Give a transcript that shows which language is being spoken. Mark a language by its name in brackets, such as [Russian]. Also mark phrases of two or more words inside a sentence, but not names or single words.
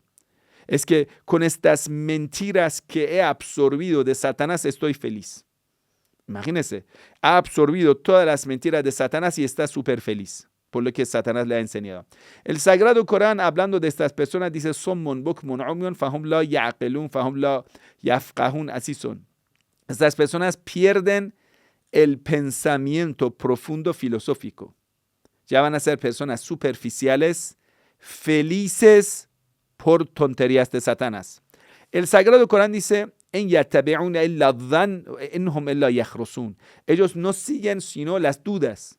[Spanish] Es que con estas mentiras que he absorbido de Satanás estoy feliz. Imagínense, ha absorbido todas las mentiras de Satanás y está súper feliz por lo que Satanás le ha enseñado. El Sagrado Corán, hablando de estas personas, dice, [Arabic] صم بكم عمي فهم لا يعقلون فهم لا يفقهون, [Spanish] así son. Estas personas pierden el pensamiento profundo filosófico. Ya van a ser personas superficiales, felices por tonterías de Satanás. El Sagrado Corán dice, ellos no siguen sino las dudas.